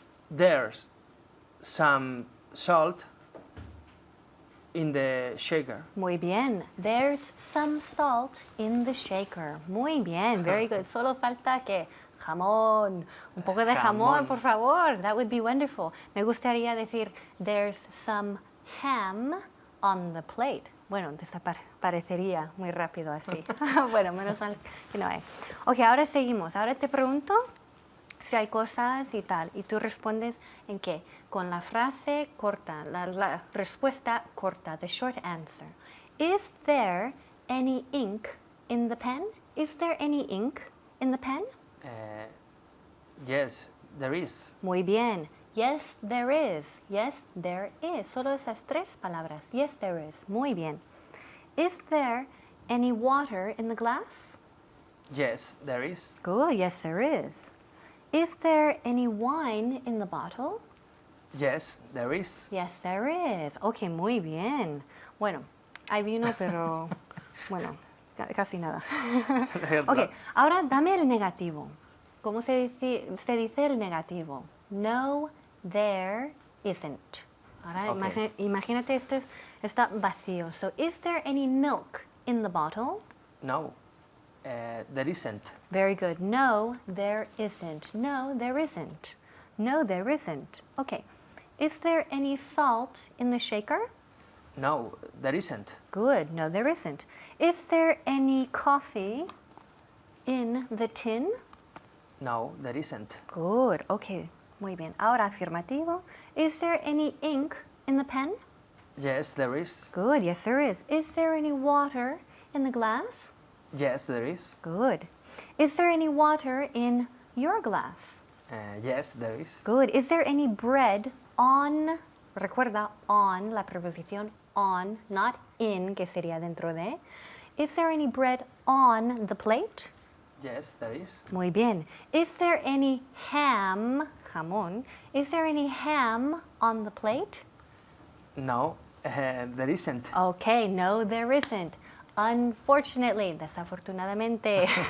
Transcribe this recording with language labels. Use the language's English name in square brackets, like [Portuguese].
[English] There's some salt in the shaker. [Spanish] Muy bien. [English] There's some salt in the shaker. [Spanish] Muy bien. [English] Very good. [Spanish] Solo falta que jamón. Un poco de jamón, Jamón. por favor. [English] That would be wonderful. [Spanish] Me gustaría decir [English] there's some ham on the plate. [Spanish] Bueno, desaparecería muy rápido así. Bueno, menos mal que no hay. Ok, ahora seguimos. Ahora te pregunto si hay cosas y tal. Y tú respondes en qué. Con la frase corta, la respuesta corta, [English] the short answer. Is there any ink in the pen? Is there any ink in the pen? Yes, there is. [Spanish] Muy bien. [English] Yes, there is. Yes, there is. [Spanish] Solo esas tres palabras. [English] Yes, there is. [Spanish] Muy bien. [English] Is there any water in the glass? Yes, there is. Good. Yes, there is. Is there any wine in the bottle? Yes, there is. Yes, there is. Ok, [Spanish] muy bien. Bueno, hay vino, pero bueno, casi nada. Ok, ahora dame el negativo. ¿Cómo se dice el negativo? [English] No, there isn't. Ahora Okay. [Spanish] imagínate esto está vacío. [English] So, is there any milk in the bottle? No, there isn't. Very good. No, there isn't. No, there isn't. No, there isn't. Okay. Is there any salt in the shaker? No, there isn't. Good. No, there isn't. Is there any coffee in the tin? No, there isn't. Good. Okay. [Spanish] Muy bien. Ahora afirmativo. [English] Is there any ink in the pen? Yes, there is. Good. Yes, there is. Is there any water in the glass? Yes, there is. Good. Is there any water in your glass? Yes, there is. Good. Is there any bread on? [Spanish] Recuerda, on, la preposición on, not in, que sería dentro de. [English] Is there any bread on the plate? Yes, there is. [Spanish] Muy bien. [English] Is there any ham, jamón? Is there any ham on the plate? No, there isn't. Okay, no, there isn't. Unfortunately, desafortunadamente.